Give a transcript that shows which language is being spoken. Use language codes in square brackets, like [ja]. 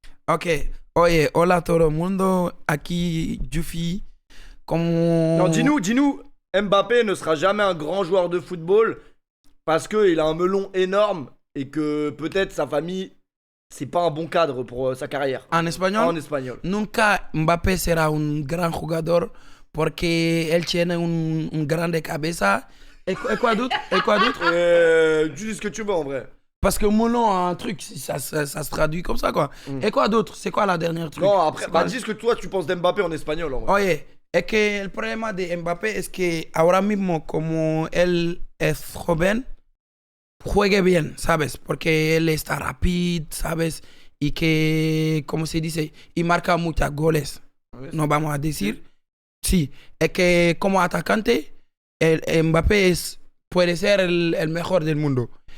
[es] Ok. Oye, hola todo el mundo. Aquí, Jufi. Como... [fr] Non, dis-nous, Mbappé ne sera jamais un grand joueur de football parce qu'il a un melon énorme et que peut-être sa famille, c'est pas un bon cadre pour sa carrière. En espagnol. En espagnol. [es] Nunca Mbappé será un gran jugador porque él tiene un grande cabeza. [fr] Et quoi d'autre? Et quoi d'autre? Tu dis ce que tu veux en vrai. Parce que mon nom a un truc, ça se traduit comme ça, quoi. Et quoi d'autre? C'est quoi la dernière truc? Non, après, C'est quoi? bah dis ce que toi tu penses d'Mbappé en espagnol en vrai. [es] Oye, es que el problema de Mbappé es que ahora mismo, como él es joven, juegue bien, ¿sabes? Porque él está rápido, ¿sabes? Y que, ¿cómo se dice? Y marca muchos goles. No vamos a decir. Sí, es que como atacante, el Mbappé puede ser el mejor del mundo.